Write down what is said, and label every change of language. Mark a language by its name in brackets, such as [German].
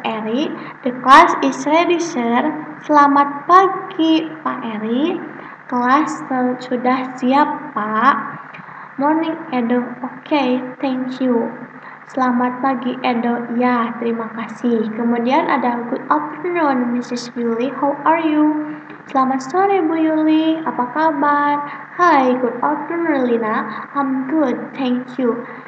[English] Eri, the class is ready sir. [Indonesian] Selamat pagi Pak Eri, kelas sudah siap Pak. [English] Morning Edo, okay, thank you. [Indonesian] Selamat pagi Edo, ya terima kasih. Kemudian ada [English] good afternoon Mrs. [Indonesian] Yuli, [English] how are you? [Indonesian] Selamat sore Bu Yuli, apa kabar? [English] Hi, good afternoon Lina, I'm good, thank you.